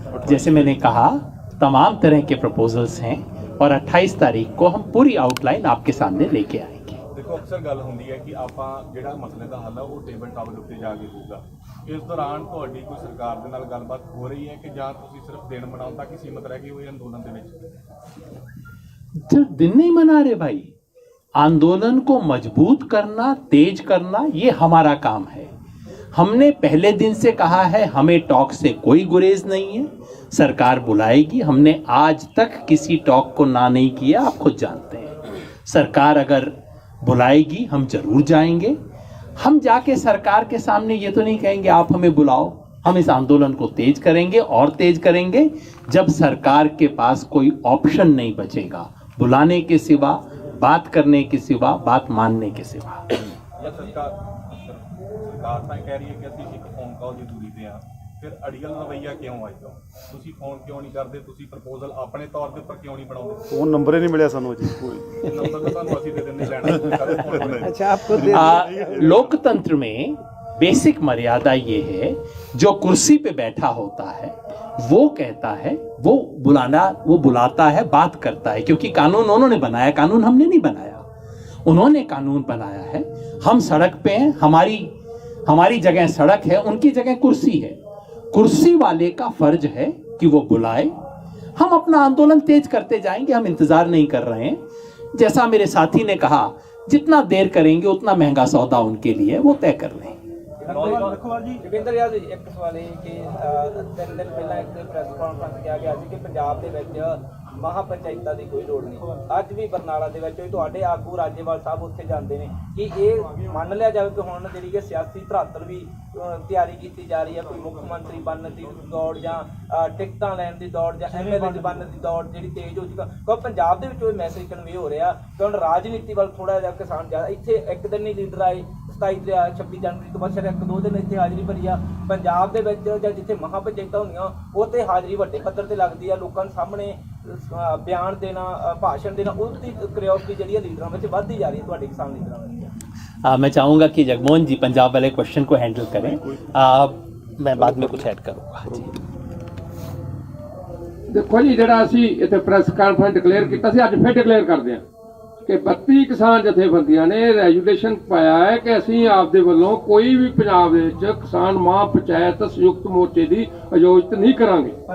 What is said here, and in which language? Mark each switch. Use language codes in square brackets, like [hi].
[hi] जैसे मैंने कहा, तमाम तरह के प्रपोजल्स हैं और 28 तारीख को हम पूरी आउटलाइन आपके सामने लेके आएंगे। [pa] देखो अक्सर गल होंदी है कि ਆਪਾਂ ਜਿਹੜਾ ਮਸਲੇ ਦਾ ਹੱਲ ਹੈ ਉਹ ਟੇਬਲ ਟਾਪ ਦੇ ਉੱਤੇ ਜਾ ਕੇ ਹੋਊਗਾ। ਇਸ ਦੌਰਾਨ ਤੁਹਾਡੀ ਕੋਈ ਸਰਕਾਰ ਦੇ ਨਾਲ ਗੱਲਬਾਤ ਹੋ ਰਹੀ ਹੈ ਕਿ ਜਾਂ ਤੁਸੀਂ ਸਿਰਫ ਦਿਨ ਮਨਾਉਣ ਤੱਕ ਹੀ ਸੀਮਤ ਰਹਿ ਗਏ ਹੋ ਅੰਦੋਲਨ ਦੇ ਵਿੱਚ? [hi] सिर्फ दिन नहीं मना रहे भाई, आंदोलन को मजबूत करना, तेज करना, ये हमारा काम है। हमने पहले दिन से कहा है, हमें टॉक से कोई गुरेज नहीं है, सरकार बुलाएगी। हमने आज तक किसी टॉक को ना नहीं किया, आप खुद जानते हैं। सरकार अगर बुलाएगी हम जरूर जाएंगे। हम जाके सरकार के सामने ये तो नहीं कहेंगे आप हमें बुलाओ, हम इस आंदोलन को तेज करेंगे और तेज करेंगे जब सरकार के पास कोई ऑप्शन नहीं बचेगा बुलाने के सिवा, बात करने के सिवा, बात मानने के सिवा। [pa] ਸਰਕਾਰ ਤਾਂ ਕਹਿ ਰਹੀ ਹੈ ਕਿ ਅਸੀਂ ਇੱਕ ਫੋਨ ਕਾਲ ਦੀ ਦੂਰੀ ਤੇ ਆ, ਫਿਰ ਅੜੀਅਲ ਰਵੱਈਆ ਕਿਉਂ ਆਈ ਤੋਂ? ਤੁਸੀਂ ਫੋਨ ਕਿਉਂ ਨਹੀਂ ਕਰਦੇ? ਤੁਸੀਂ ਪ੍ਰਪੋਜ਼ਲ ਆਪਣੇ ਤੌਰ ਦੇ ਉੱਪਰ ਕਿਉਂ ਨਹੀਂ ਬਣਾਉਂਦੇ? फोन नंबर ही नहीं मिला सानू जी कोई। ਇਹ ਨੰਬਰ ਤਾਂ ਤੁਹਾਨੂੰ ਅਸੀਂ ਦੇ ਦਿੰਦੇ ਲੈਣਾ ਕਦੇ ਫੋਨ ਕਰੇ। [hi] अच्छा आपको दे लोकतंत्र में बेसिक मर्यादा ये है, जो कुर्सी पे बैठा होता है वो कहता है, वो बुलाता है, बात करता है, क्योंकि कानून उन्होंने बनाया, कानून हमने नहीं बनाया, उन्होंने कानून बनाया है। हम सड़क पे हैं, हमारी जगह सड़क है, उनकी जगह कुर्सी है। कुर्सी वाले का फर्ज है कि वो बुलाए, हम अपना आंदोलन तेज करते जाएंगे, हम इंतजार नहीं कर रहे हैं। जैसा मेरे साथी ने कहा, जितना देर करेंगे उतना महंगा सौदा उनके लिए वो तय कर लें। [pa] ਜੋਗਿੰਦਰ ਯਾਰ ਇੱਕ ਸਵਾਲ ਇਹ ਕਿ 3 ਦਿਨ ਪਹਿਲਾਂ ਇੱਕ ਪ੍ਰੈਸ ਕਾਨਫਰੰਸ ਕਿਹਾ ਗਿਆ ਸੀ ਕਿ ਪੰਜਾਬ ਦੇ ਵਿੱਚ ਮਹਾਪੰਚਾਇਤਾਂ ਦੀ ਕੋਈ ਲੋੜ ਨਹੀਂ। ਅੱਜ ਵੀ ਬਰਨਾਲਾ ਦੇ ਵਿੱਚ ਤੁਹਾਡੇ ਆਗੂ ਰਾਜੇਵਾਲ ਸਾਹਿਬ ਉੱਥੇ ਜਾਂਦੇ ਨੇ ਕਿ ਇਹ ਮੰਨ ਲਿਆ ਜਾਵੇ ਕਿ ਹੁਣ ਜਿਹੜੀ ਕਿ ਸਿਆਸੀ ਧਰਾਤਲ ਵੀ ਤਿਆਰੀ ਕੀਤੀ ਜਾ ਰਹੀ ਹੈ, ਕੋਈ ਮੁੱਖ ਮੰਤਰੀ ਬਣਨ ਦੀ ਦੌੜ ਜਾਂ ਟਿਕਟਾਂ ਲੈਣ ਦੀ ਦੌੜ ਜਾਂ ਐਮਐਲਏ ਬਣਨ ਦੀ ਦੌੜ ਜਿਹੜੀ ਤੇਜ਼ ਹੋ ਚੁੱਕਾ, ਕਿਉਂਕਿ ਪੰਜਾਬ ਦੇ ਵਿੱਚ ਉਹ ਮੈਸੇਜ ਕਨਵੇ ਹੋ ਰਿਹਾ ਕਿ ਹੁਣ ਰਾਜਨੀਤੀ ਵੱਲ ਥੋੜਾ ਜਿਹਾ ਕਿਸਾਨ ਜ਼ਿਆਦਾ। ਇੱਥੇ ਇੱਕ ਦਿਨ ਨਹੀਂ ਲੀਡਰ ਆਏ, 26 ਜਨਵਰੀ ਤੋਂ ਬਾਅਦ ਸਿਰ 1-2 ਦਿਨ ਇੱਥੇ ਹਾਜ਼ਰੀ ਭਰੀ ਆ। ਪੰਜਾਬ ਦੇ ਵਿੱਚ ਜਾਂ ਜਿੱਥੇ ਮਹਾਪੰਚਾਇਤਾਂ ਹੁੰਦੀਆਂ ਉੱਥੇ ਹਾਜ਼ਰੀ ਵੱਡੇ ਪੱਧਰ ਤੇ ਲੱਗਦੀ ਆ, ਲੋਕਾਂ ਦੇ ਸਾਹਮਣੇ ਬਿਆਨ ਦੇਣਾ, ਭਾਸ਼ਣ [hi] देना, उसकी क्यूरियोसिटी [pa] ਜਿਹੜੀ ਲੀਡਰਾਂ ਵਿੱਚ ਵੱਧਦੀ ਜਾ ਰਹੀ ਹੈ ਤੁਹਾਡੇ ਕਿਸਾਨ ਲੀਡਰਾਂ ਵਿੱਚ। [hi] मैं चाहूँगा कि जगमोहन जी पंजाब वाले क्वेश्चन को हैंडल करें, मैं बाद में कुछ ऐड करूँगा जी। देखो जी, [pa] ਜਿਹੜਾ ਅਸੀਂ ਇੱਥੇ ਪ੍ਰੈਸ ਕਾਨਫਰੰਸ ਡਿਕਲੇਅਰ ਕੀਤਾ ਸੀ, ਅੱਜ ਫਿਰ ਡਿਕਲੇਅਰ ਕਰਦੇ ਹਾਂ ਕਿ 32 ਕਿਸਾਨ ਜਥੇਬੰਦੀਆਂ ਨੇ ਰੈਜੂਲੇਸ਼ਨ ਪਾਇਆ ਹੈ ਕਿ ਅਸੀਂ ਆਪਦੇ ਵੱਲੋਂ ਕੋਈ ਵੀ ਪੰਜਾਬ ਦੇ ਵਿੱਚ ਕਿਸਾਨ ਮਹਾਪੰਚਾਇਤ ਸੰਯੁਕਤ ਮੋਰਚੇ ਦੀ ਆਯੋਜਿਤ ਨਹੀਂ ਕਰਾਂਗੇ।